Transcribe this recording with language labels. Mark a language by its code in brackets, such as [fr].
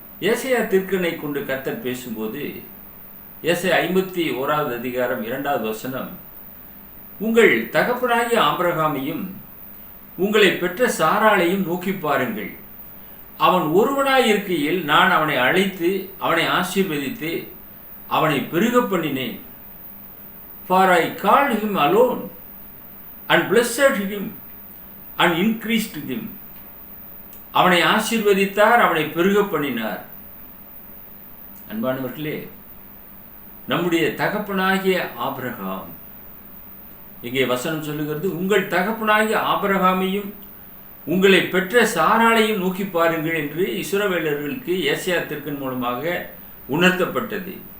[ta] ஏசாயா தீர்க்கனை கொண்டு கர்த்தர் பேசும்போது ஏசாயா 51வது அதிகாரம் 2வது வசனம், உங்கள் தகப்பனாகிய ஆபிரகாமையும் உங்களை பெற்ற சாராளையும் நோக்கி பாருங்கள். அவன் ஒருவனாய் இருக்கையில் நான் அவனை அழைத்து அவனை ஆசீர்வதித்து அவனை பெருக பண்ணினேன். [en] For I called him alone and blessed him and increased him. [ta] அவனை ஆசீர்வதித்தார், அவனை பெருக பண்ணினார். அன்பானவர்களே, நம்முடைய தகப்பனாகிய ஆபிரகாம், இங்கே வசனம் சொல்லுகிறது, உங்கள் தகப்பனாகிய ஆபிரகாமையும் உங்களை பெற்ற சாராளையும் நோக்கி பாருங்கள் என்று இஸ்ரவேலர்களுக்கு ஏசாயா தீர்க்கன் மூலமாக உணர்த்தப்பட்டது.